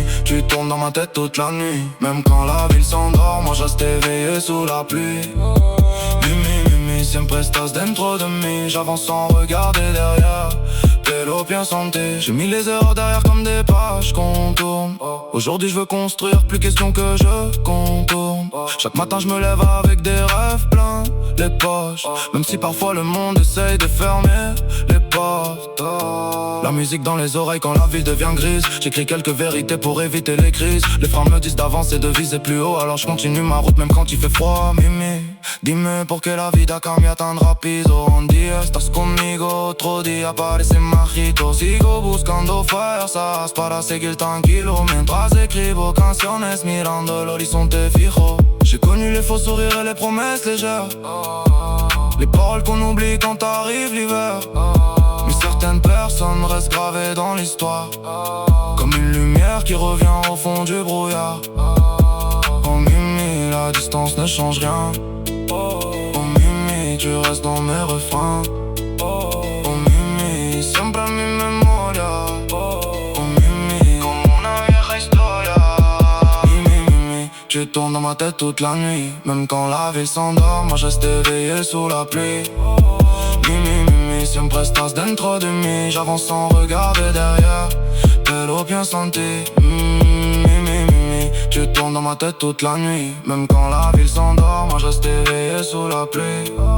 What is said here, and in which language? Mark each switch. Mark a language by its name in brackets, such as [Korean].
[French] Tu tournes dans ma tête toute la nuit. Même quand la ville s'endort, moi je reste éveillé sous la pluie. [Spanish] Mimi, Mimi, siempre estás dentro de mí. [French] J'avance sans regarder derrière, [Spanish] pero bien senti. [French] J'ai mis les heures derrière comme des pages qu'on tourne. Aujourd'hui je veux construire, plus question que je contourne. Chaque matin je me lève avec des rêves plein les poches. Même si parfois le monde essaye de fermer les portes. La musique dans les oreilles quand la ville devient grise. J'écris quelques vérités pour éviter les crises. Les freins me disent d'avancer, de viser plus haut. Alors je continue ma route même quand il fait froid. [Spanish] Mimi, dime por qué la vida cambia tan rápido. Un día estás conmigo, otro día parece mágico. Sigo buscando fuerzas para seguir tranquilo mientras escribo canciones mirando el horizonte fijo. [French] J'ai connu les faux sourires et les promesses légères, les paroles qu'on oublie quand arrive l'hiver. Mais certaines personnes restent gravées dans l'histoire, comme une lumière qui revient au fond du brouillard. Oh Mimi, la distance ne change rien. Oh Mimi, tu restes dans mes refrains. [Spanish] Oh Mimi, siempre en mi memoria. Oh Mimi, como una vieja historia. [French] Mimi, Mimi, tu tournes dans ma tête toute la nuit. Même quand la ville s'endort, moi je reste éveillé sous la pluie. [Spanish] Mimi, Mimi, siempre estás dentro de mí. [French] J'avance sans regarder derrière, [Spanish] pero bien senti. [French] Mimi, Mimi, tu tournes dans ma tête toute la nuit. Même quand la ville s'endort, moi je reste éveillé sous la pluie.